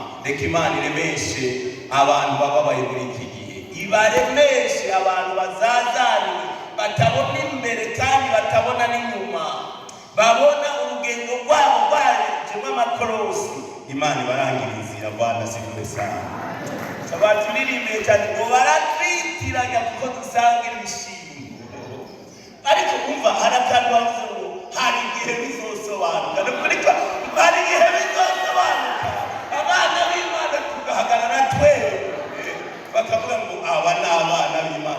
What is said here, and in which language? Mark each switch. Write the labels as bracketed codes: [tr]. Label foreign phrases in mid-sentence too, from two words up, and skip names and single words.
[rn] Reka Imana iremeshe abantu bababaye muri iki gihe, ibaremeshe abantu bazazaniwe, batabona imbere kandi batabona n'inyuma, babona urugendo rwabo rwarejemo amakorosi. Imana ibarangira inzira. [sw] Bwana sifiwe sana. [rn] Turirimbiye cyane ngo baratwitiranya kuko dusangira ibishimbo. Ariko umva, hari akantu bavuze ngo hari igihe bizosobanuka. Nukurika hari igihe bizosobanuka, abana b'Imana tugahagarara twewe bakavuga ngo aba ni abana b'Imana.